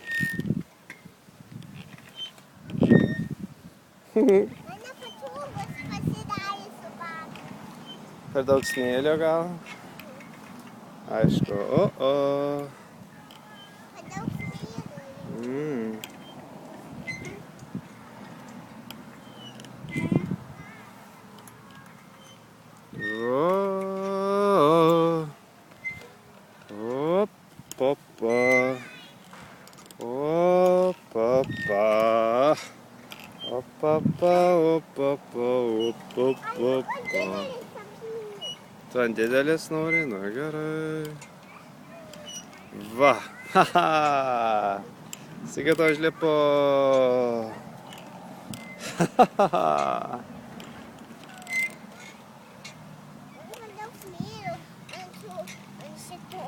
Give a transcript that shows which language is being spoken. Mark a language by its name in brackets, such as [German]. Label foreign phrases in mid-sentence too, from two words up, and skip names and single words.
[Lithuanian] Man nepatogus pasidarė su batu. Per daug smėlio gal? Aišku. O. Per daug smėlio. Papa. O papa. O papa, o papa, o papa. Tu ant didelis nori? Nu gerai. Va. Haha. Sigita užlipo. Hahaha. Per daug smėlio ant šito.